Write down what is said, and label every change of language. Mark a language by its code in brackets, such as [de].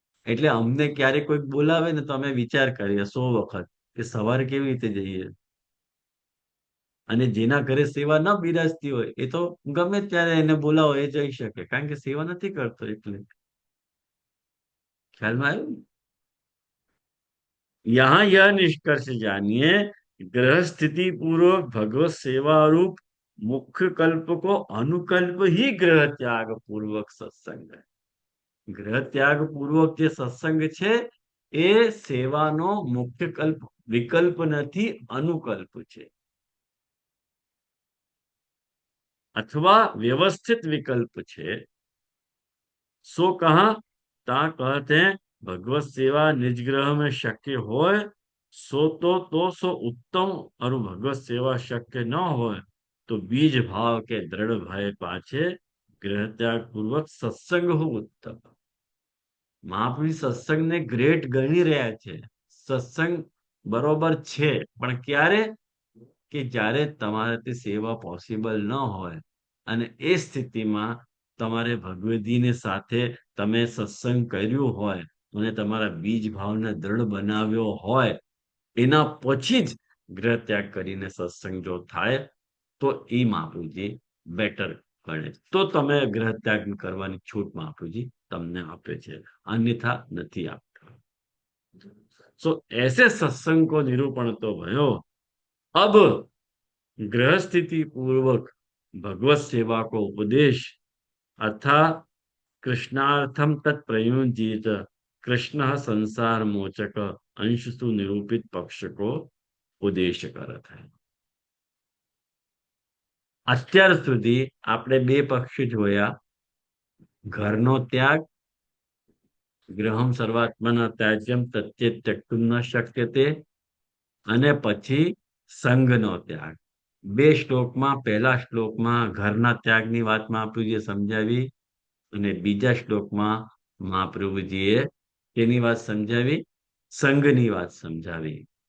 [gu] એટલે અમને ક્યારે કોઈ બોલાવે ને તો અમે વિચાર કરીએ 100 વખત કે સવારે કેવી રીતે જઈએ, અને જેના ઘરે સેવા ન બિરાજતી હોય એ તો ગમે ત્યારે એને બોલાવો એ જઈ શકે, કારણ કે સેવા નથી કરતો એટલે। [hi] ख्याल में आयो? यहाँ यह निष्कर्ष जानिए, ग्रह स्थिति पूर्वक भगवत सेवा रूप मुख्य कल्प को अनुकल्प ही ग्रह त्याग पूर्वक सत्संग है। [gu] ગ્રહ ત્યાગ પૂર્વક જે સત્સંગ છે એ સેવાનો મુખ્ય કલ્પ વિકલ્પ નથી, અનુકલ્પ છે, અથવા વ્યવસ્થિત વિકલ્પ છે। [hi] सो कहा ता कहते हैं भगवत सेवा निज ग्रह में शक्य होय सो तो सो उत्तम, और भगवत सेवा शक्य न होय तो बीज भाव के दृढ़ भय पाछे ग्रह त्याग पूर्वक सत्संग हो उत्तम। [gu] મહાપ્રભુ સત્સંગને ગ્રેટ ગણી રહ્યા છે। સત્સંગ બરોબર છે, પણ ક્યારે? કે જ્યારે તમારાથી સેવા પોસિબલ ન હોય અને એ સ્થિતિમાં તમારે ભગવદીને સાથે તમે સત્સંગ કર્યું હોય અને તમારા બીજ ભાવને દ્રઢ બનાવ્યો હોય, એના પછી જ ગ્રહ ત્યાગ કરીને સત્સંગ જો થાય તો એ મહાપ્રભુજી બેટર ગણે, તો તમે ગ્રહ ત્યાગ કરવાની છૂટ મહાપ્રભુજી તમને આપે છે, [hi] अन्यथा नहीं आपका। सो ऐसे सत्संग को निरूपण तो भयो। अब ग्रह स्थिति पूर्वक भगवत सेवा को उपदेश अर्थात कृष्णार्थम तत्प्रयुंजित कृष्ण संसार मोचक अंशसु निरूपित पक्ष को उपदेश करत है। [gu] અત્યાર સુધી આપણે બે પક્ષ જોયા, ઘરનો ત્યાગ, [sa] ગ્રહમ સર્વાત્મના ત્યાજ્યમ તત્યે ત્યક્તુમ ન શક્યતે, [gu] અને પછી સંઘનો ત્યાગ। બે શ્લોકમાં, પહેલા શ્લોકમાં ઘરના ત્યાગની વાત મહાપ્રભુજીએ સમજાવી અને બીજા શ્લોકમાં મહાપ્રભુજીએ તેની વાત સમજાવી, સંઘની વાત સમજાવી।